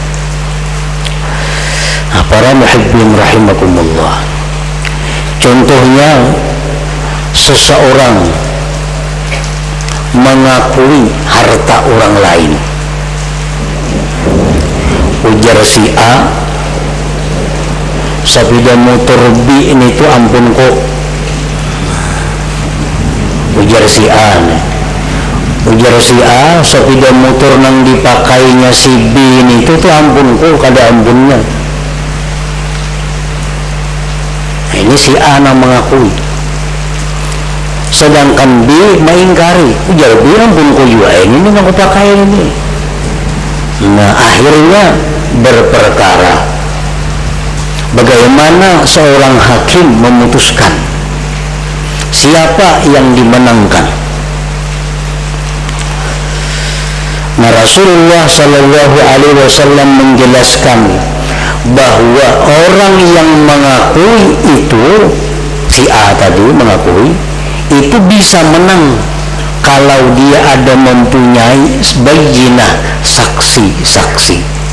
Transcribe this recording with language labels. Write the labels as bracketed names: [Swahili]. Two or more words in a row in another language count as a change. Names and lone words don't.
[Indonesian] Para [Arabic] muhibbin rahimakumullah, [Indonesian] contohnya seseorang mengakui harta orang lain. [Banjar] Ujar si A, sepeda motor B ini tuh ampun kok. Ujar si A, sepeda motor nang dipakainya si B ini itu tuh ampun kok, kada ampunnya. [Indonesian] Nah, ini si A nang mengakui, sedangkan B mengingkari. [Banjar] Ujar B, ampun kok juga ini nang pakai ini. [Indonesian] Nah, akhirnya berperkara. Bagaimana seorang hakim memutuskan siapa yang dimenangkan? Nah, Rasulullah [Arabic] sallallahu alaihi wasallam [Indonesian] menjelaskan bahwa orang yang mengakui itu si A tadi mengakui itu bisa menang kalau dia ada mempunyai bayyinah, saksi-saksi.